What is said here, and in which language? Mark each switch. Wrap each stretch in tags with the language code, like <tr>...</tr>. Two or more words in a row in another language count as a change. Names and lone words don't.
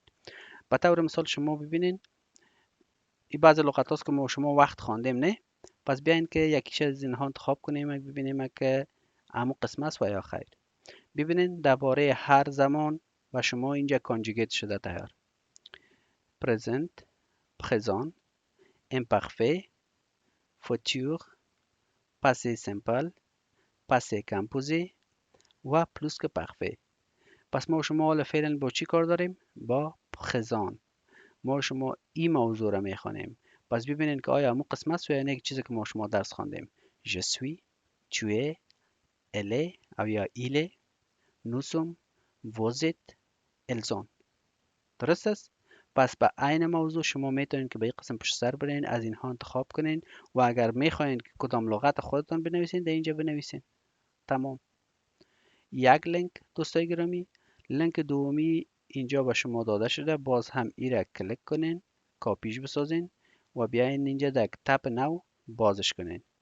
<fa>به طور مثال شما ببینین این بعضی لغت هاست که ما شما وقت خواندیم نه. پس بیاین که یکیش از اینها انتخاب کنیم ببینیم که همون قسم است و یا خیر. ببینین درباره هر زمان و شما اینجا کانجوگیت شده تیار.</fa> <fr>present présent imparfait futur passé simple passé composé و plus que parfait.</fr> <fa>پس ما شما حالا فعلا با چی کار داریم؟ با présent. ما شما این موضوع را میخوانیم. پس ببینین که آیا همون قسم است و یا یک چیزی که ما شما درس خواندیم.</fa> <fr>je suis tu es elle est</fr> <fa>او یا</fa> <fr>il est nous sommes vous êtes elles ont.</fr> <fa>درست است. پس به عین موضوع شما میتونید که به این قسم پشت سر برین، از اینها انتخاب کنین و اگر میخواین که کدام لغت خودتون بنویسین در اینجا بنویسین. تمام. یک لینک دوستای گرامی، لینک دومی اینجا به شما داده شده، باز هم ای را کلیک کنین، کاپیش بسازین و بیاین اینجا در تپ نو بازش کنین.</fa>